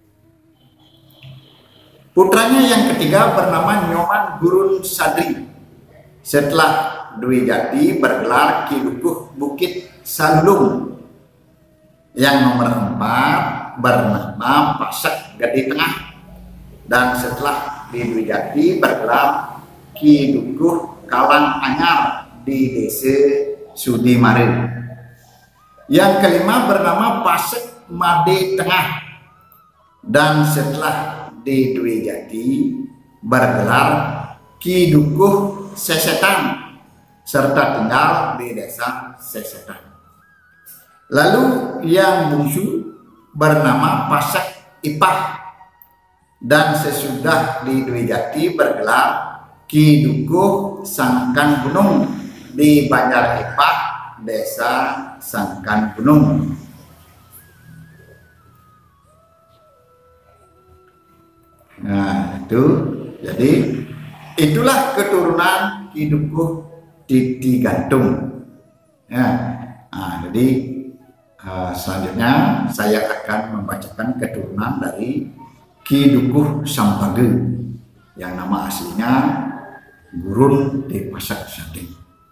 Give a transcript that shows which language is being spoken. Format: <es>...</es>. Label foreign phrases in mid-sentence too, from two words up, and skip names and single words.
<id>Putranya yang ketiga bernama Nyoman Gurun Sadri. Setelah Dwi Jati bergelar Ki Dukuh Bukit Salung. Yang nomor 4 bernama Pasek Gede Tengah. Dan setelah di Dwi Jati bergelar Ki Dukuh Kalang Anyar di Desa Sudimare. Yang kelima bernama Pasek Made Tengah. Dan setelah di Dwi Jati bergelar Ki Dukuh Sesetan serta tinggal di Desa Sesetan. Lalu yang bungsu bernama Pasek Ipah dan sesudah di Dwi Jati bergelar Ki Dukuh Sangkan Gunung di Banjar Ipah, Desa Sangkan Gunung. Nah, itu jadi itulah keturunan Ki Dukuh Titi Gantung. Ya, nah, jadi selanjutnya saya akan membacakan keturunan dari Ki Dukuh Sampage yang nama aslinya Gurun di Pasek Sading.</id>